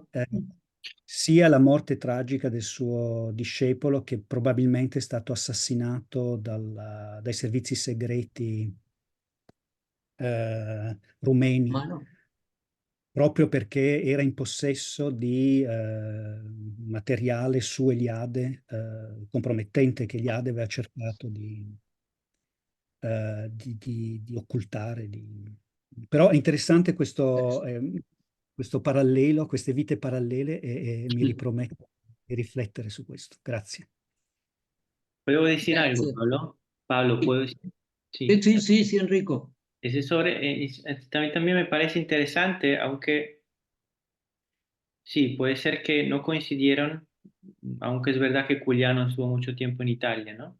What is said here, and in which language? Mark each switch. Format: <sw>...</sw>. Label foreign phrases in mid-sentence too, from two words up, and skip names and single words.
<it>sia la morte tragica del suo discepolo, che probabilmente è stato assassinato dai servizi segreti rumeni, proprio perché era in possesso di materiale su Eliade, compromettente, che Eliade aveva cercato di occultare. Però è interessante questo parallelo, queste vite parallele, e mi riprometto di riflettere su questo. Grazie.</it> <es>¿Puedo decir</es> <it>Grazie.</it> <es>algo, Pablo? Pablo, ¿puedo decir? Sí, Enrico. También me parece interesante, aunque sí, puede ser que no coincidieron, aunque es verdad que Juliano estuvo mucho tiempo en Italia, ¿no?</es>